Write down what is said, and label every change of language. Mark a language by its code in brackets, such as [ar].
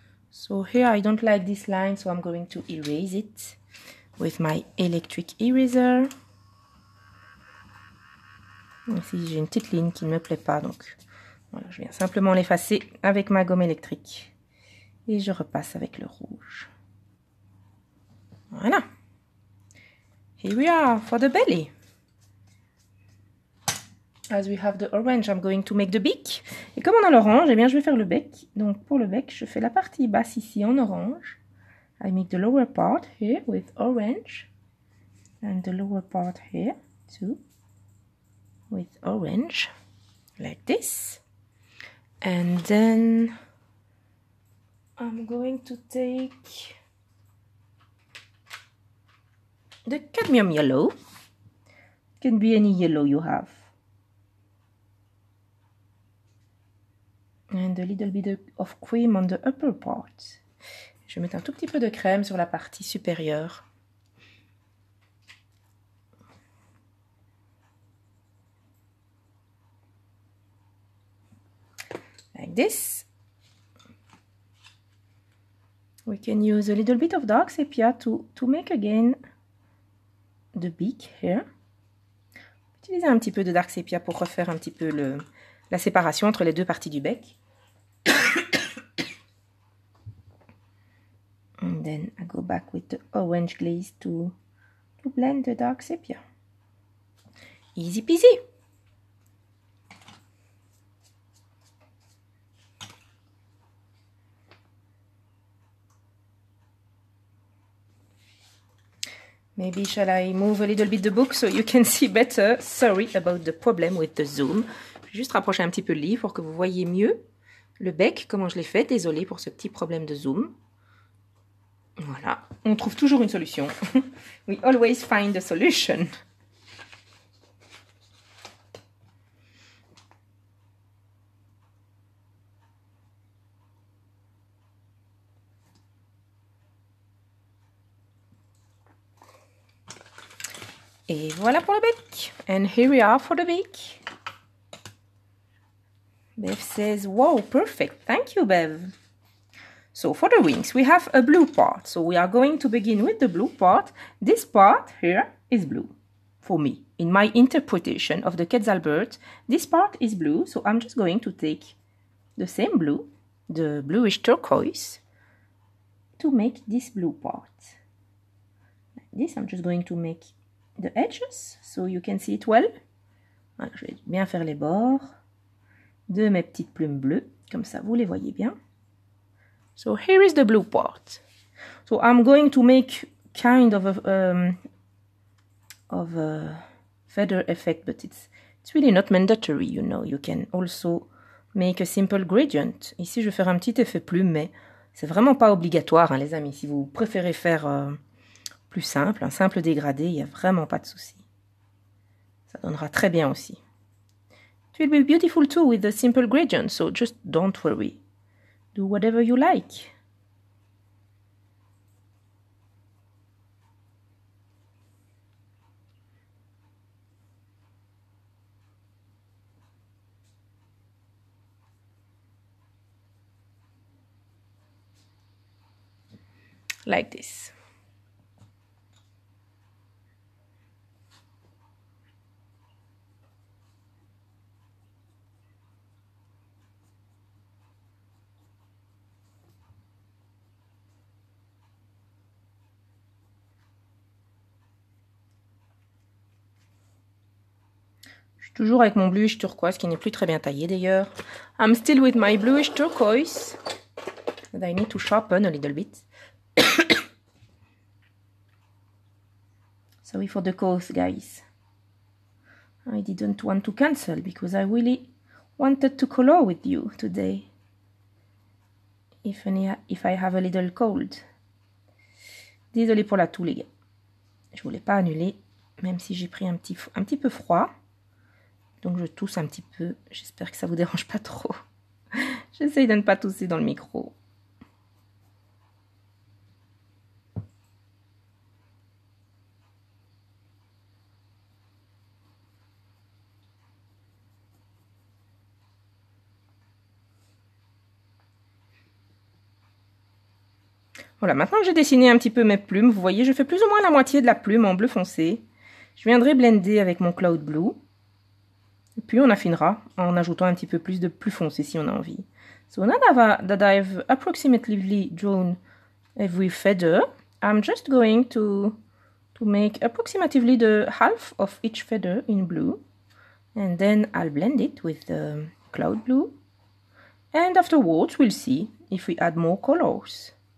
[en] So here I don't like this line, so I'm going to erase it with my electric eraser. [fr] Ici, j'ai une petite ligne qui ne me plaît pas, donc voilà, je viens simplement l'effacer avec ma gomme électrique. Et je repasse avec le rouge. Voilà. [en] Here we are for the belly. As we have the orange, I'm going to make the beak. [fr] Et comme on a l'orange, eh bien, je vais faire le bec. Donc, pour le bec, je fais la partie basse ici en orange. [en] I make the lower part here with orange. And the lower part here too with orange. Like this. And then I'm going to take the cadmium yellow. It can be any yellow you have. And a little bit of cream on the upper part. [fr] Je vais mettre un tout petit peu de crème sur la partie supérieure. [en] Like this. We can use a little bit of dark sepia to make again the beak here. [fr] Utiliser un petit peu de dark sepia pour refaire un petit peu la séparation entre les deux parties du bec. [en] And then I go back with the orange glaze to blend the dark sepia. Easy peasy. Maybe shall I move a little bit the book so you can see better? Sorry about the problem with the zoom. [fr] Je vais juste rapprocher un petit peu le livre pour que vous voyez mieux le bec, comment je l'ai fait. Désolée pour ce petit problème de zoom. Voilà, on trouve toujours une solution. [en] We always find a solution. [fr] Et voilà pour le bec. [en] And here we are for the beak. Bev says, wow, perfect. Thank you, Bev. So for the wings, we have a blue part. So we are going to begin with the blue part. This part here is blue for me. In my interpretation of the Quetzalbert, this part is blue. So I'm just going to take the same blue, the bluish turquoise, to make this blue part. Like this, I'm just going to make the edges so you can see it well. [fr] Voilà, je vais bien faire les bords de mes petites plumes bleues, comme ça vous les voyez bien. [en] So here is the blue part. So I'm going to make kind of a feather effect, but it's really not mandatory, you know. You can also make a simple gradient. [fr] Ici, je vais faire un petit effet plume, mais c'est vraiment pas obligatoire, hein, les amis. Si vous préférez faire plus simple, un simple dégradé, il n'y a vraiment pas de souci. Ça donnera très bien aussi. [en] It will be beautiful too with the simple gradient, so just don't worry. Do whatever you like. like this. [fr] Toujours avec mon bluish turquoise qui n'est plus très bien taillé d'ailleurs. [en] I'm still with my bluish turquoise. And I need to sharpen a little bit. Sorry for the cough, guys. I didn't want to cancel because I really wanted to color with you today. If I have a little cold. [fr] Désolée pour la toux, les gars. Je voulais pas annuler, même si j'ai pris un petit peu froid. Donc je tousse un petit peu. J'espère que ça vous dérange pas trop. J'essaye de ne pas tousser dans le micro. Voilà, maintenant que j'ai dessiné un petit peu mes plumes, vous voyez, je fais plus ou moins la moitié de la plume en bleu foncé. Je viendrai blender avec mon Cloud Blue. Et puis on affinera en ajoutant un petit peu plus de plus foncé si on a envie. [en] So now that I've approximately drawn every feather, I'm just going to make approximately the half of each feather in blue. And then I'll blend it with the Cloud Blue. And afterwards we'll see if we add more colors.